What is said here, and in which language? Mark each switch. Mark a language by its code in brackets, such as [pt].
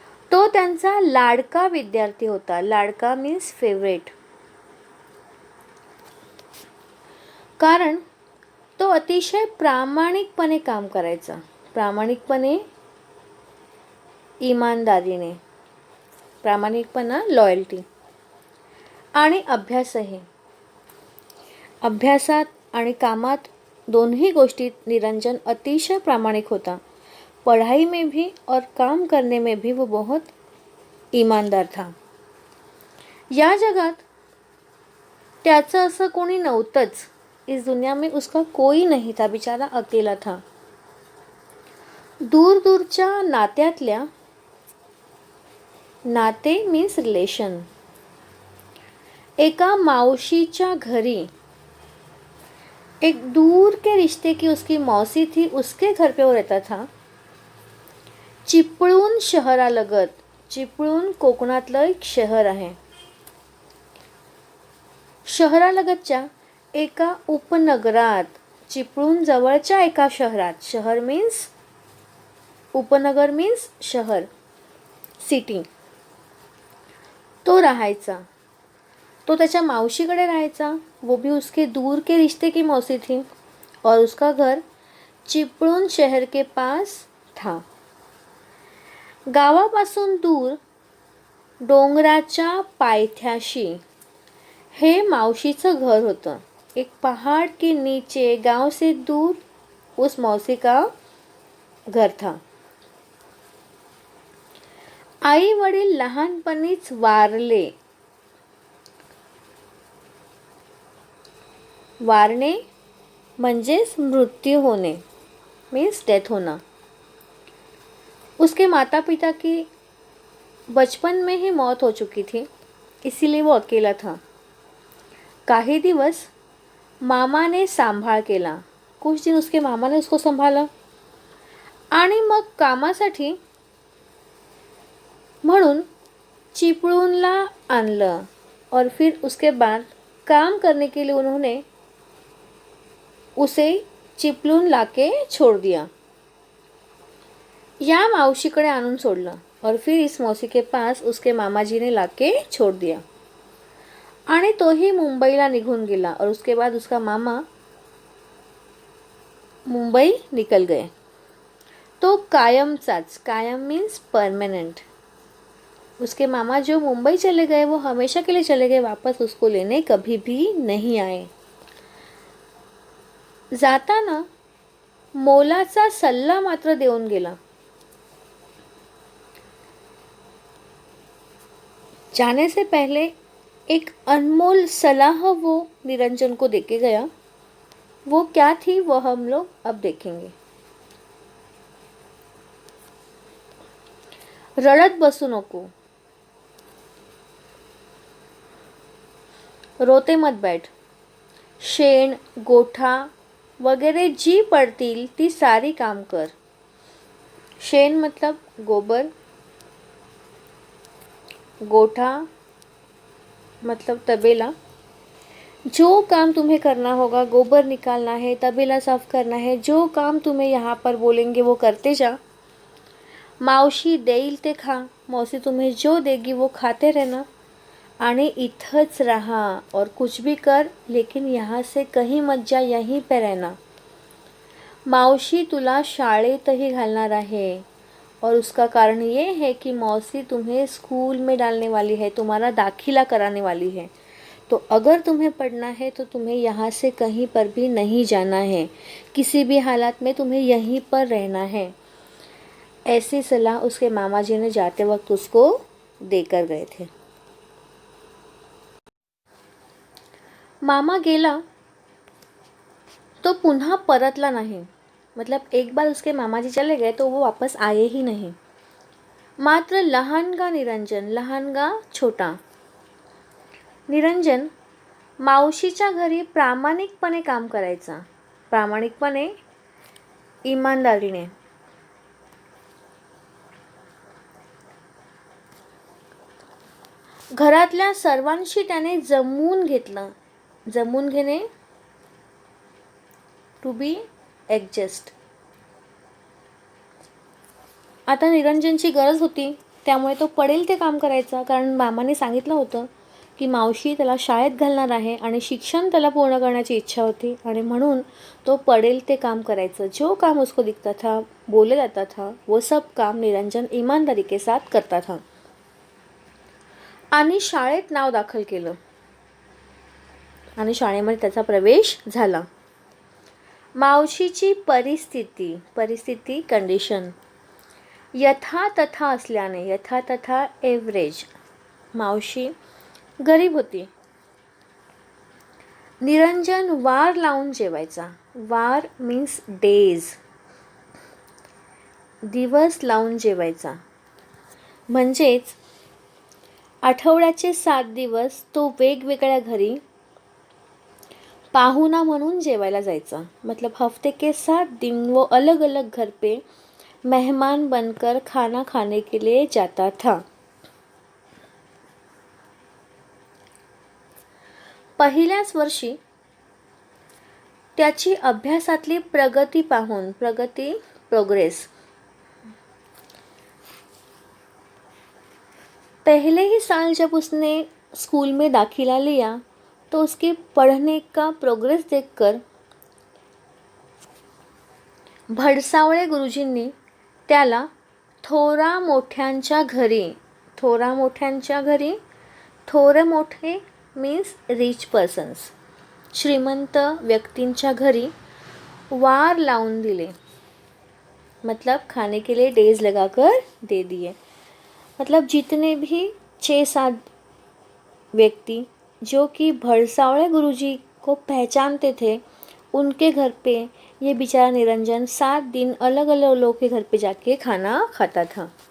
[mr] तो त्यांचा लाडका विद्यार्थी होता. लाडका [en] Means favourite. [mr] कारण तो अतिशय प्रामाणिकपणे काम करायचा. प्रामाणिकपणे, इमानदारीने, प्रामाणिकपणा, लॉयल्टी आणि अभ्यासही. अभ्यासात आणि कामात दोन्ही गोष्टीत निरंजन अतिशय प्रामाणिक होता. [hi] पढ़ाई में भी और काम करने में भी वो बहुत ईमानदार था. [mr] या जगात त्याचं असं कोणी नव्हतंच. [hi] इस दुनिया में उसका कोई नहीं था. बिचारा अकेला था. [mr] दूर दूरच्या नात्यातल्या, नाते मीन्स रिलेशन, एका मावशीच्या घरी, [hi] एक दूर के रिश्ते की उसकी मौसी थी, उसके घर पे वो रहता था. [mr] चिपळूण शहरालगत, चिपळूण कोकणातलं एक शहर आहे. शहरालगतच्या एका उपनगरात, चिपळूण जवळच्या एका शहरात, शहर मीन्स उपनगर मीन्स शहर, सिटी, तो राहायचा. तो त्याच्या मावशीकडे राहायचा. [hi] वो भी उसके दूर के रिश्ते की मौसी थी और उसका घर चिपळूण शहर के पास था. [mr] गावापासून दूर डोंगराच्या पायथ्याशी हे मावशीचं घर होतं. [hi] एक पहाड़ के नीचे गांव से दूर उस मौसी का घर था. [mr] आई वडील लहानपणीच वारले. वारणे म्हणजेच मृत्यू होणे मीन्स डेथ होना. [hi] उसके माता पिता की बचपन में ही मौत हो चुकी थी, इसीलिए वो अकेला था. [mr] काही दिवस मामा ने सांभाळ केला. [hi] कुछ दिन उसके मामा ने उसको संभाला. [mr] आणि मग कामासाठी म्हणून चिपळूणला आणलं. [hi] और फिर उसके बाद काम करने के लिए उन्होंने उसे चिपळूण लाके छोड़ दिया. [mr] या मावशीकडे आणून सोडलं. [hi] और फिर इस मौसी के पास उसके मामाजी ने लाके छोड़ दिया. [mr] आणि तोही मुंबईला निघून गेला. [hi] और उसके बाद उसका मामा मुंबई निकल गए. [mr] तो कायमचाच, कायम मीन्स परमानेंट. [hi] उसके मामा जो मुंबई चले गए वो हमेशा के लिए चले गए, वापस उसको लेने कभी भी नहीं आए. जाताना मोलाचा सल्ला मात्र देऊन गेला. जाने से पहले एक अनमोल सलाह वो निरंजन को देके गया. वो क्या थी वो हम लोग अब देखेंगे. [mr] रडत बसू नको, [hi] रोते मत बैठ. [mr] शेण, गोठा वगैरे जी पडतील ती सारी काम कर. [hi] शेण मतलब गोबर, गोठा मतलब तबेला. जो काम तुम्हें करना होगा, गोबर निकालना है, तबेला साफ करना है, जो काम तुम्हें यहाँ पर बोलेंगे वो करते जा. [mr] मावशी देईल ते खा. [hi] मौसी तुम्हें जो देगी वो खाते रहना. [mr] आणि इथंच रहा [hi] और कुछ भी कर, लेकिन यहाँ से कहीं मत जा, यहीं पे रहना. [mr] मावशी तुला शाळेतही घालणार आहे. [hi] और उसका कारण ये है कि मौसी तुम्हें स्कूल में डालने वाली है, तुम्हारा दाखिला कराने वाली है. तो अगर तुम्हें पढ़ना है तो तुम्हें यहाँ से कहीं पर भी नहीं जाना है. किसी भी हालत में तुम्हें यहीं पर रहना है. ऐसी सलाह उसके मामा जी ने जाते वक्त उसको देकर गए थे. [mr] मामा गेला तो पुन्हा परतला नहीं. [hi] मतलब एक बार उसके मामा जी चले गए तो वो वापस आए ही नहीं. [mr] मात्र लहानगा निरंजन, लहानगा छोटा निरंजन मावशीच्या घरी प्रामाणिकपणे काम करायचा. प्रामाणिकपणे, इमानदारीने. घरातल्या सर्वांशी त्याने जमवून घेतलं. जमवून घेणे, [en] To be adjust. [mr] आता निरंजनची गरज होती त्यामुळे तो पडेल ते काम करायचा. कारण मामाने सांगितलं होतं की मावशी त्याला शाळेत घालणार आहे आणि शिक्षण त्याला पूर्ण करण्याची इच्छा होती. आणि म्हणून तो पडेल ते काम करायचं. [hi] जो काम उसको दिखता था, बोले जाता था, वो सब काम निरंजन ईमानदारी के साथ करता था. [mr] आणि शाळेत नाव दाखल केलं आणि शाळेमध्ये त्याचा प्रवेश झाला. मावशीची परिस्थिती कंडिशन यथा तथा असल्याने, यथा तथा एव्हरेज, मावशी गरीब होती. निरंजन वार लावून जेवायचा. वार मीन्स डेज, दिवस लावून जेवायचा. म्हणजेच आठवड्याचे 7 दिवस तो वेगवेगळ्या घरी पाहुणा म्हणून जेवायला जायचा. [hi] मतलब हफ्ते के 7 दिन वो अलग अलग घर पे मेहमान बनकर खाना खाने के लिए जाता था. [mr] पहिल्याच वर्षी त्याची अभ्यासातली प्रगती पाहून, प्रोग्रेस, [hi] पहले ही साल जब उसने स्कूल में दाखिला लिया तो उसके पढ़ने का प्रोग्रेस देखकर [mr] भडसावळे गुरुजींनी त्याला थोरा मोठ्यांच्या घरी, थोर मोठे [en] means rich persons, [mr] श्रीमंत व्यक्तींच्या घरी वार लावून दिले. [hi] मतलब खाने के लिए डेज लगाकर दे दिए. मतलब जितने भी 6-7 व्यक्ति जो कि भड़सावळे गुरुजी को पहचानते थे, उनके घर पे ये बेचारा निरंजन 7 दिन अलग अलग लोगों के घर पे जाके खाना खाता था.